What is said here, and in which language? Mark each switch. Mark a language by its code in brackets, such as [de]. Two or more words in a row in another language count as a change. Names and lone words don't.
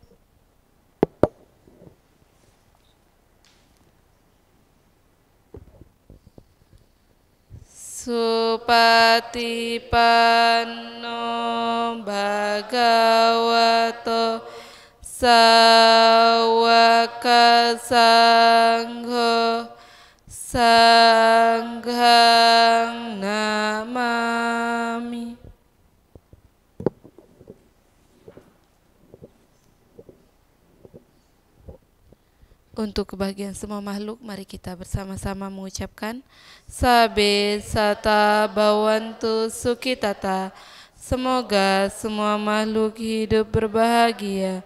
[pi] Supatipanno Bhagavato Sawaka Sangho Sanghang Namami. [id] Untuk kebahagiaan semua makhluk, mari kita bersama-sama mengucapkan [pi] Sabe Sata Bhavantu Sukhitata. [id] Semoga semua makhluk hidup berbahagia.